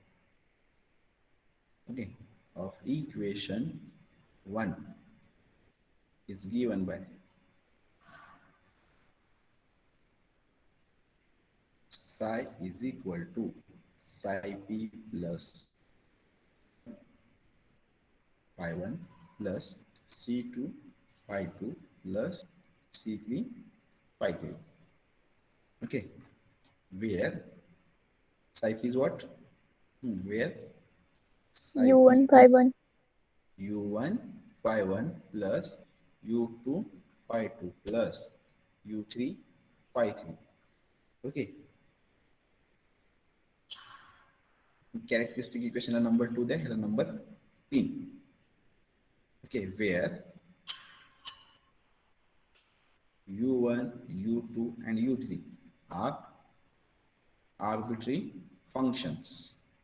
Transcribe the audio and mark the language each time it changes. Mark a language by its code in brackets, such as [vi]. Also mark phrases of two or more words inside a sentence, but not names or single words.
[en] okay, of equation 1 is given by psi is equal to psi p plus phi 1 plus c2 phi 2 plus c3 phi 3. Okay, where psi p is what? Where psi U1 p phi is 1. u1 phi 1 plus u2 phi 2 plus u3 phi 3. Okay, characteristic equation number 2 there, number 3. Okay, where u1, u2 and u3 are arbitrary functions.